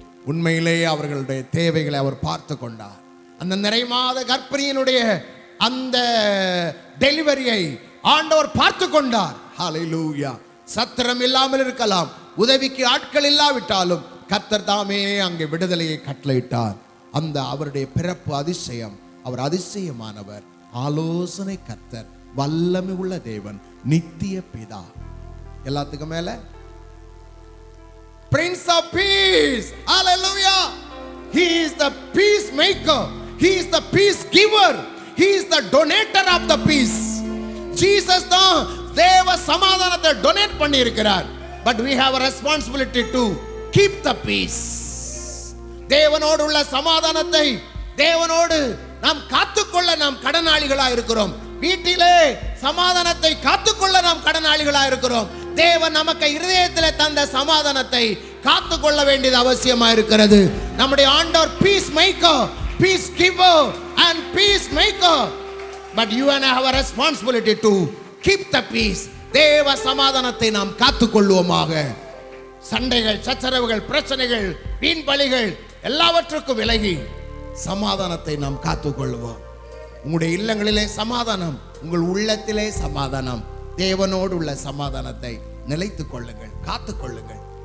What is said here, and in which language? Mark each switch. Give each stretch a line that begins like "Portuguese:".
Tamil: உண்மையிலேயே அவர்களுடைய தேவைகளை அவர் பார்த்து கொண்டார். அந்த நிறைமாத கர்ப்பிணியினுடைய அந்த டெலிவரியை ஆண்டவர் பார்த்து கொண்டார். ஹல்லேலூயா. சத்திரம் இல்லாமல் இருக்கலாம், உதவிக்கு ஆட்கள் இல்லாவிட்டாலும் கர்த்தர் தாமே அங்கே விடுதலையை கட்டளையிட்டார். அந்த அவருடைய பிறப்பு அதிசயம். அவர் அதிசயமானவர், ஆலோசனை கர்த்தர், வல்லமை உள்ள தேவன், நித்திய பிதா. எல்லாத்துக்கும் மேல
English: Prince of Peace. Hallelujah. He is the peacemaker. He is the peace giver. He is the donator of the peace.
Tamil: Jesus தான் தேவ சமாதானத்தை டொனேட் பண்ணி இருக்கிறார்.
English: But we have a responsibility to keep the peace.
Tamil: தேவனோடு உள்ள சமாதானத்தை தேவனோடு நாம் காத்துக்கொள்ள நாம் கடனாளிகளாக இருக்கிறோம். வீட்டிலே சமாதானத்தை காத்துக்கொள்ள நாம் கடனாளிகளாக இருக்கிறோம். தேவன் நமக்கு இருதயத்தில் தந்த சமாதானத்தை காத்துக்கொள்ள வேண்டியது அவசியமா இருக்கிறது.
English: நம்முடைய ஆண்டவர் peace maker, peace giver and peace maker. But you and I have a responsibility to keep the peace.
Tamil: தேவ சமாதானத்தை நாம் காத்துக்கொள்வோமாக. சண்டைகள், சச்சரவுகள், பிரச்சனைகள், வீண் பலிகள் எல்லாவற்றுக்கும் விலகி சமாதானத்தை நாம் காத்துக்கொள்வோம். உங்களுடைய இல்லங்களிலே சமாதானம், உங்கள் உள்ளத்திலே சமாதானம், தேவனோடு உள்ள சமாதானத்தை நிலைத்துக் கொள்ளுங்கள், காத்துக் கொள்ளுங்கள்.